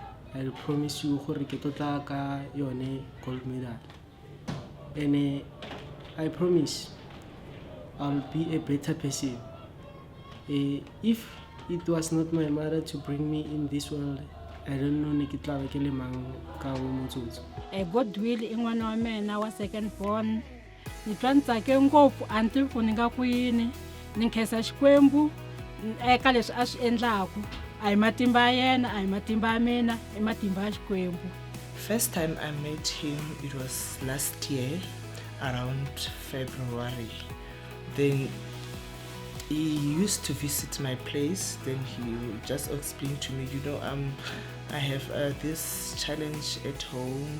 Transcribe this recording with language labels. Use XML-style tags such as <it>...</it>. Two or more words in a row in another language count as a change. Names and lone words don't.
<en>I promise you</en> <tn>gore ke tla ka yone</tn> <en>gold medal. And I promise I'll be a better person. If it was not my mother to bring me in this world, I don't know</en> <tn>ne ke tla ba ke le mang ka o motsotso.</tn> <ts>Goodwill i n'wana wa mina wa</ts> <en>second born.</en> <ts>Ni twa ni tsake ngopfu anti ku ni nga kwini ni khensa Xikwembu eka leswi a swi endlaku. A hi matimba ya yena, a hi matimba ya mina, i matimba ya Xikwembu.</ts> <en>First time I met him, it was last year around February. Then he used to visit my place. Then he just explained to me, I have this challenge at home.</en>